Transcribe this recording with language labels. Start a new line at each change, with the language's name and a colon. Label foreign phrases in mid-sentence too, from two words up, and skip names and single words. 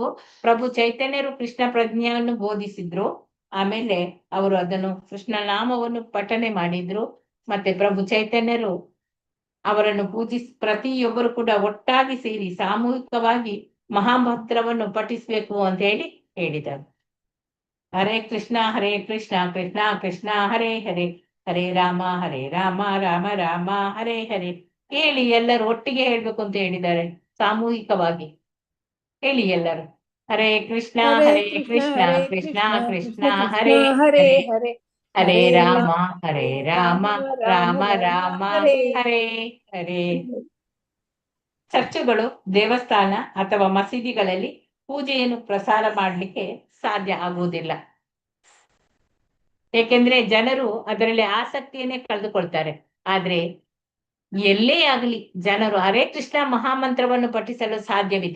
Kannada: ಪ್ರಭು ಚೈತನ್ಯರು ಕೃಷ್ಣ ಪ್ರಜ್ಞೆಯನ್ನು ಬೋಧಿಸಿದ್ರು. ಆಮೇಲೆ ಅವರು ಅದನ್ನು ಕೃಷ್ಣ ನಾಮವನ್ನು ಪಠನೆ ಮಾಡಿದ್ರು. ಮತ್ತೆ ಪ್ರಭು ಚೈತನ್ಯರು ಅವರನ್ನು ಪ್ರತಿಯೊಬ್ಬರು ಕೂಡ ಒಟ್ಟಾಗಿ ಸೇರಿ ಸಾಮೂಹಿಕವಾಗಿ ಮಹಾಮಂತ್ರವನ್ನು ಪಠಿಸಬೇಕು ಅಂತ ಹೇಳಿದರು.
Sanskrit: ಹರೇ ಕೃಷ್ಣ ಕೃಷ್ಣ ಕೃಷ್ಣ ಹರೇ ಹರೇ, ಹರೇ ರಾಮ ರಾಮ ರಾಮ ಹರೇ ಹರೇ.
Kannada: ಹೇಳಿ, ಎಲ್ಲರೂ ಒಟ್ಟಿಗೆ ಹೇಳ್ಬೇಕು ಅಂತ ಹೇಳಿದ್ದಾರೆ. ಸಾಮೂಹಿಕವಾಗಿ ಹೇಳಿ ಎಲ್ಲರೂ.
Sanskrit: ಹರೇ ಕೃಷ್ಣ ಕೃಷ್ಣ ಕೃಷ್ಣ ಹರೇ ಹರೇ, ಹರೇ ರಾಮ ರಾಮ ರಾಮ ಹರೇ ಹರೇ.
Kannada: ಚರ್ಚುಗಳು, ದೇವಸ್ಥಾನ ಅಥವಾ ಮಸೀದಿಗಳಲ್ಲಿ ಪೂಜೆಯನ್ನು ಪ್ರಸಾರ ಮಾಡಲಿಕ್ಕೆ ಸಾಧ್ಯ ಆಗುವುದಿಲ್ಲ. ಏಕೆಂದ್ರೆ ಜನರು ಅದರಲ್ಲಿ ಆಸಕ್ತಿಯನ್ನೇ ಕಳೆದುಕೊಳ್ತಾರೆ. ಆದ್ರೆ ಎಲ್ಲೇ ಆಗಲಿ ಜನರು ಹರೇ ಕೃಷ್ಣ ಮಹಾಮಂತ್ರವನ್ನು ಪಠಿಸಲು ಸಾಧ್ಯವಿದೆ.